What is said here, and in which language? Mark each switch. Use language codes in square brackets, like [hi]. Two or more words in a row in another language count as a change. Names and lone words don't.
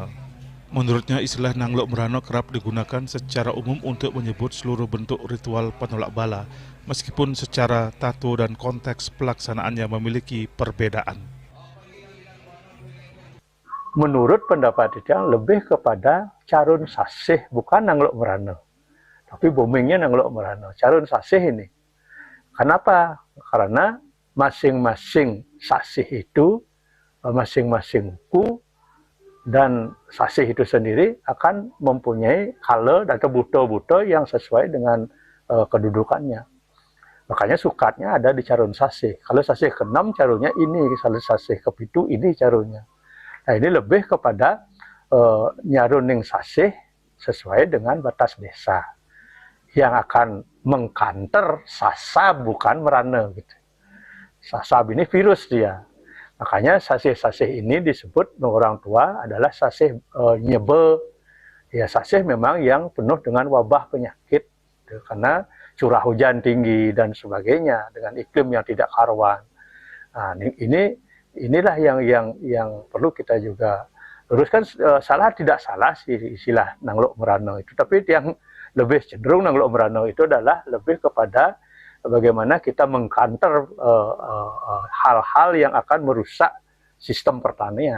[id] Menurutnya istilah nangluk merana kerap digunakan secara umum untuk menyebut seluruh bentuk ritual penolak bala, meskipun secara tato dan konteks pelaksanaannya memiliki perbedaan. Menurut pendapat dia lebih kepada carun sasih, bukan nangluk merana. Tapi boomingnya nangluk merana, carun sasih ini. Kenapa? Karena masing-masing sasih itu, masing-masing buku dan sasih itu sendiri akan mempunyai color atau buto-buto yang sesuai dengan kedudukannya. Makanya sukatnya ada di carun sasih. Kalau sasih ke-6 carunnya ini, kalau sasih ke-7 ini carunnya. Nah ini lebih kepada nyaruning sasih sesuai dengan batas desa yang akan mengkanter sasab, bukan merana gitu. Sasab ini virus dia. Makanya sasih-sasih ini disebut orang tua adalah sasih nyebe. Ya sasih memang yang penuh dengan wabah penyakit gitu, karena curah hujan tinggi dan sebagainya dengan iklim yang tidak karuan. Nah, inilah yang perlu kita juga luruskan. Salah tidak salah sih istilah nangluk merana itu, tapi yang lebih cenderung nangluk merana itu adalah lebih kepada bagaimana kita mengkanter hal-hal yang akan merusak sistem pertanian.